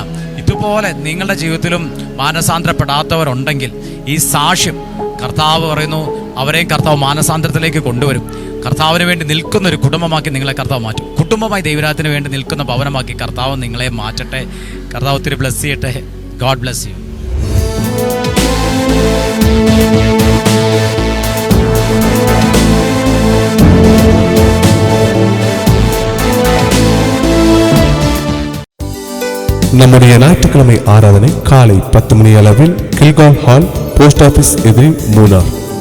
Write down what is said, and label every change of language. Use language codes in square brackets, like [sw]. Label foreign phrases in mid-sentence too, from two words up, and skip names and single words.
[ml] ഇതുപോലെ നിങ്ങളുടെ ജീവിതത്തിലും മാനസാന്തരപ്പെടാത്തവരുണ്ടെങ്കിൽ ഈ സാക്ഷ്യം കർത്താവ് പറയുന്നു, അവരെയും കർത്താവ് മാനസാന്തരത്തിലേക്ക് കൊണ്ടുവരും. കർത്താവിന് വേണ്ടി നിൽക്കുന്ന ഒരു കുടുംബമാക്കി നിങ്ങളെ കർത്താവ് മാറ്റും. കുടുംബമായി ദൈവരാജ്യത്തിന് വേണ്ടി നിൽക്കുന്ന ഭവനമാക്കി കർത്താവ് നിങ്ങളെ മാറ്റട്ടെ. കർത്താവ് ഒത്തിരി ബ്ലസ് ചെയ്യട്ടെ. [en] God bless you. [ta] நம்முடைய ஞாயிற்றுக்கிழமை ஆராதனை காலை 10 மணி அளவில் கில்கால் ஹால், [en] post office [ta] எதிரில், மூணார்.